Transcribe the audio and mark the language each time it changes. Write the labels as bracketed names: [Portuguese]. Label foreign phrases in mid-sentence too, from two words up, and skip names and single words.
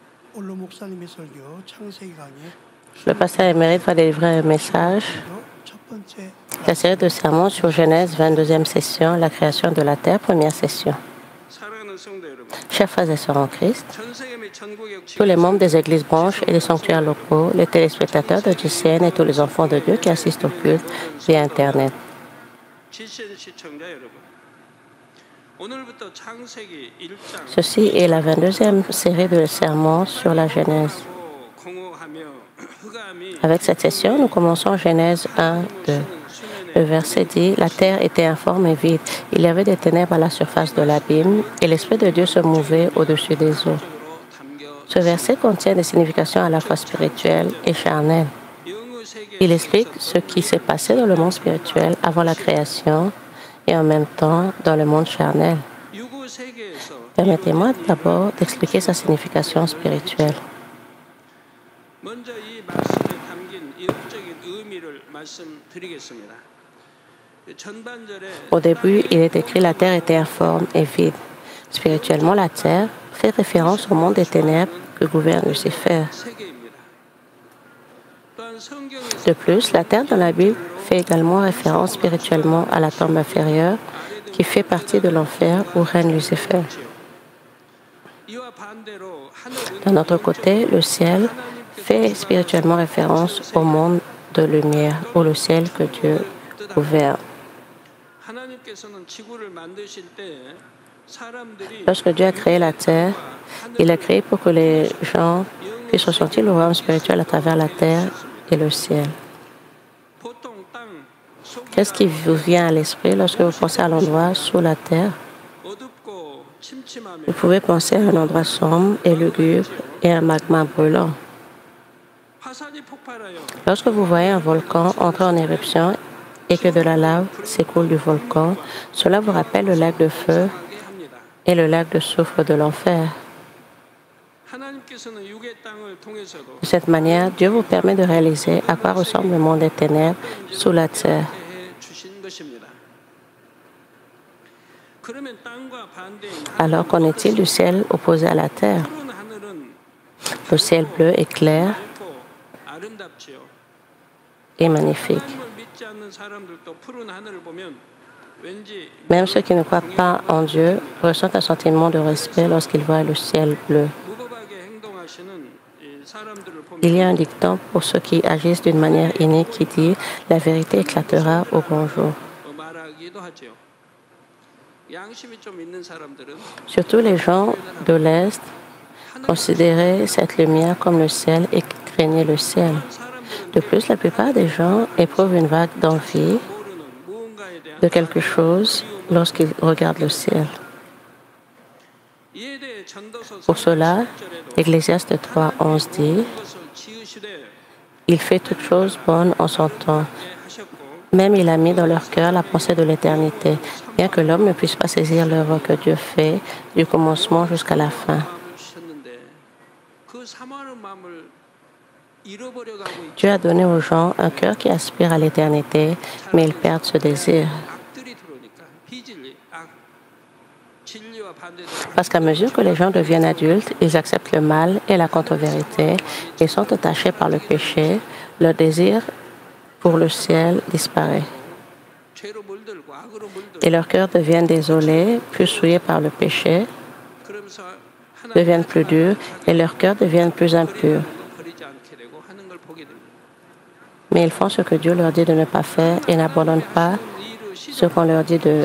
[Korean] 올로 목사님의 설교 창세기 강의 [French] Le pasteur émérite va délivrer un message. [Korean] 첫 번째 [French] La série de sermons sur Genèse, 22e session, la création de la terre, première session. [Korean] 사랑하는 성도 여러분, [French] Chers frères et sœurs en Christ, [Korean] 전 세계 및 전국의 [French] tous les membres des églises branches et des sanctuaires locaux, les téléspectateurs de GCN et tous les enfants de Dieu qui assistent au culte via Internet. [Korean] GCN 시청자 여러분, 오늘부터 창세기 1장 [French] Ceci est la 22e série de sermons sur la Genèse. [Korean] 공허하며 흑암이 [French] Avec cette session, nous commençons Genèse 1, 2. Le verset dit, « La terre était informe et vide. Il y avait des ténèbres à la surface de l'abîme et l'Esprit de Dieu se mouvait au-dessus des eaux. » Ce verset contient des significations à la fois spirituelles et charnelles. Il explique ce qui s'est passé dans le monde spirituel avant la création et en même temps dans le monde charnel. [Korean] 유구 세계에서 [French] Permettez-moi d'abord d'expliquer sa signification spirituelle. [Korean] 먼저 이 말씀에 담긴 영적인 의미를 말씀드리겠습니다. 전반절에 [French] Au début, il est écrit la terre était informe et vide. Spirituellement, la terre fait référence au monde des ténèbres que gouverne Lucifer. [Korean] 세계입니다. 또한 성경에서 [French] De plus, la terre dans la Bible fait également référence spirituellement à la tombe inférieure qui fait partie de l'enfer où règne Lucifer. [Korean] 이와 반대로 하늘은 [French] D'un autre côté, le ciel fait spirituellement référence au monde de lumière ou le ciel que Dieu gouverne. [Korean] 하나님께서는 지구를 만드실 때 사람들이 [French] Lorsque Dieu a créé la terre, il l'a créée pour que les gens puissent ressentir le royaume spirituel à travers la terre et le ciel. [Korean] 보통 땅 [French] Qu'est-ce qui vous vient à l'esprit lorsque vous pensez à l'endroit sous la terre? [Korean] 어둡고 침침하며 [French] Vous pouvez penser à un endroit sombre et lugubre et un magma brûlant. [Korean] 화산이 폭발하여 [French] Lorsque vous voyez un volcan entrer en éruption et que de la lave s'écoule du volcan, cela vous rappelle le lac de feu [Korean] 하게 합니다. [French] et le lac de soufre de l'enfer. [Korean] 하나님께서는 육의 땅을 통해서도 [French] De cette manière, Dieu vous permet de réaliser à quoi ressemble le monde des ténèbres sous la terre. [Korean] 해 주신 것입니다. 그러면 땅과 반대인 [French] Alors qu'en est-il du ciel opposé à la terre? [Korean] 푸른 하늘은 [French] Le ciel bleu est clair [Korean] 밝고 아름답지요. [French] et magnifique. [Korean] 하나님을 믿지 않는 사람들도 푸른 하늘을 보면 왠지 [French] Même ceux qui ne croient pas en Dieu ressentent un sentiment de respect lorsqu'ils voient le ciel bleu. [Korean] 무법하게 행동하시는 이 사람들을 [French] Il y a [Korean] 보면 [French] un dicton pour ceux qui agissent d'une manière inique qui dit « La vérité éclatera au grand jour [Korean] 말하기도 하죠. 양심이 좀 있는 사람들은 ». [French] Surtout les gens de l'Est considéraient cette lumière comme le ciel et craignaient le ciel. [Korean] 사람들은 [French] De plus, la plupart des gens éprouvent une vague d'envie [Korean] 모르는 무언가에 대한 [French] de quelque chose lorsqu'ils regardent le ciel. [Korean] 이에 대해 전도서 [French] Pour cela, [Korean] 3절에도 [French] Ecclésiaste 3:11 dit [Korean] 것을 지으시되 [French] « Il fait toutes choses bonnes en son temps. [Korean] 하셨고 [French] Même il a mis dans leur cœur la pensée de l'éternité, bien que l'homme ne puisse pas saisir l'œuvre que Dieu fait du commencement jusqu'à la fin. [Korean] 마음을 주셨는데 그 사모하는 마음을 잃어버려 가고 있 [French] Dieu a donné aux gens un cœur qui aspire à l'éternité, mais ils perdent ce désir. [Korean] 악들이 들어오니까 비진리 악 진리와 반대되는 [French] Parce qu'à mesure que les gens deviennent adultes, ils acceptent le mal et la contre-vérité et sont attachés par le péché, leur désir pour le ciel disparaît. [Korean] 죄로 물들고 악으로 물들고 [French] Et leurs cœurs deviennent désolés, plus souillés par le péché, [Korean] 그러면서 하나님 [French] deviennent plus durs et leurs cœurs deviennent plus impurs. [Korean] 버리지 않게 되고 하는 걸 보게 됩니다. [French] Mais ils font ce que Dieu leur dit de ne pas faire et n'abandonnent pas [Korean] 이를 [French] ce qu'on leur dit de